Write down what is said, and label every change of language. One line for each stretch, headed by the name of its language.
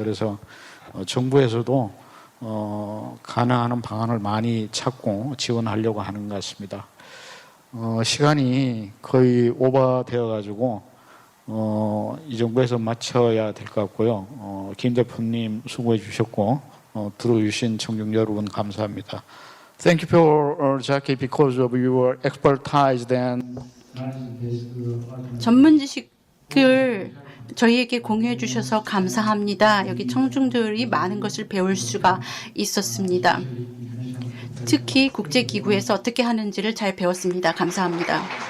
Korean: 그래서 정부에서도 가능한 방안을 많이 찾고 지원하려고 하는 것 같습니다. 시간이 거의 오버되어 가지고 이 정부에서 마쳐야 될 것 같고요. 김 대표님 수고해 주셨고 들어주신 청중 여러분 감사합니다.
English: Thank you for Jackie because of your expertise and
Korean: 전문 지식을 저희에게 공유해 주셔서 감사합니다. 여기 청중들이 많은 것을 배울 수가 있었습니다. 특히 국제기구에서 어떻게 하는지를 잘 배웠습니다. 감사합니다.